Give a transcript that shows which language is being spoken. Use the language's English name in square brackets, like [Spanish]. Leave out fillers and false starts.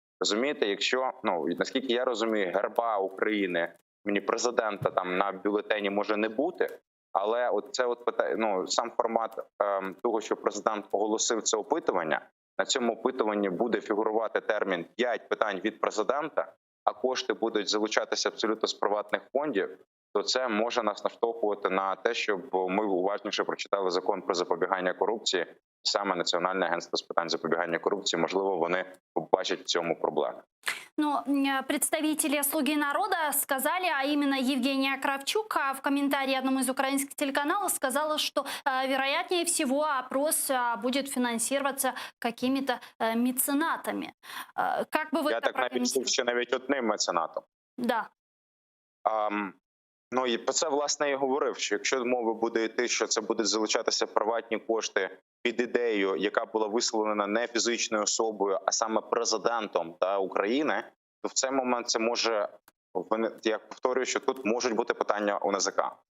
[Ukrainian] Розумієте, якщо, наскільки я розумію, герба України, президента там на бюлетені може не бути, але сам формат того, що президент оголосив це опитування, на цьому опитуванні буде фігурувати термін «5 питань від президента», а кошти будуть залучатися абсолютно з приватних фондів, то це може нас наштовхувати на те, щоб ми уважніше прочитали закон про запобігання корупції. Саме Національне агентство з питань запобігання корупції, можливо, вони побачать в цьому проблеми. [Russian] Но представители «Слуги народа» сказали, а именно Евгения Кравчук в комментарии одному из украинских телеканалов сказала, что вероятнее всего опрос будет финансироваться какими-то меценатами. Как бы вы [Ukrainian] Я [Russian] это [Ukrainian] так навіть чув, що навіть одним меценатом. [Russian] Да. [Ukrainian] І про це, власне, і говорив, що якщо мова буде йти, що це будуть залучатися приватні кошти під ідеєю, яка була висловлена не фізичною особою, а саме президентом України, то в цей момент це може, я повторюю, що тут можуть бути питання у НАЗК.